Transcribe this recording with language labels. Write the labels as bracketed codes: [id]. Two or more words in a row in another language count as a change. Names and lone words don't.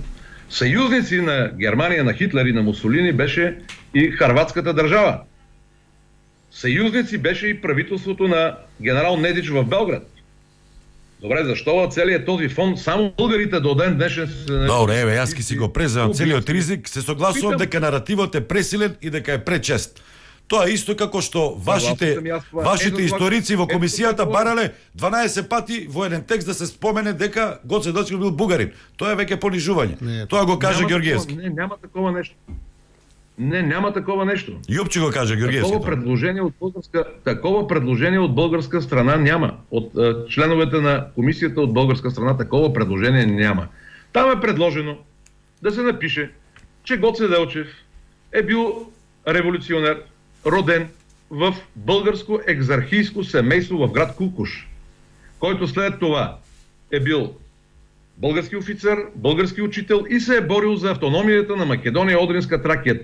[bg] Съюзници на Германия, на Хитлер и на Мусолини беше и хърватската държава. Съюзници беше и правителството на генерал Недич в Белград. Добре, защо в целият този фонд само българите до ден днешен се... Добре, [mk] јас ки си го преземам целиот ризик, се согласувам дека наративот е пресилен и дека е пречест. Тоа е исто како што вашите историци во комисијата барале 12 пати во еден текст да се спомене дека Гоце Делчев бил бугарин. Тоа е веќе понижување. Тоа го каже Георгиевски. [bg] Не, няма такова нещо. Не, няма такова нещо. [mk] Јупчи го каже Георгиевски. [bg] Такова предложение от българска страна няма. От членовете на комисията от българска страна такова предложение няма. Там е предложено да се напише, че Гоце Делчев е бил революционер, роден в българско екзархийско семейство в град Кукуш, който след това е бил български офицер, български учител и се е борил за автономията на Македония и Одринска Тракия.